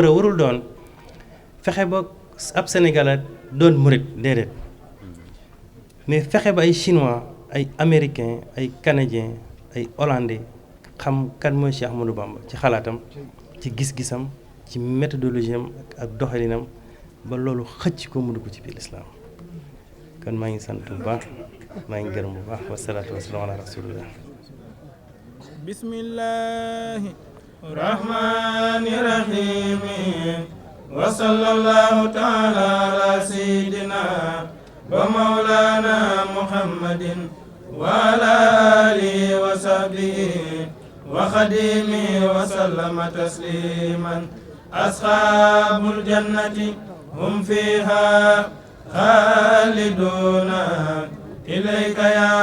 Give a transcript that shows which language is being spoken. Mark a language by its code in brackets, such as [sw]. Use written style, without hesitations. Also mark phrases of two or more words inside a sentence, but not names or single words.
[wo] a warul doon fexe ba ab Sénégalais doon murit déedéet mais fexe ba ay chinois ay américains ay canadiens ay hollandais xam kan mooy Cheikh Ahmadou Bamba ci xalaatam ci gis-gisam ci méthodologie am ak doxalinam ba loolu xëcc ko mu dugg ci biir lislaam kon maa ngi sant bu baax maa ngi gërëm bu baax [ar] والصلاة والسلام على رسول الله بسم الله الرحمن الرحيم وصلى الله تعالى على سيدنا ومولانا محمد وعلى آله وصحبه وخديمه وسلم تسليما أصحاب الجنة هم فيها خالدون إليك يا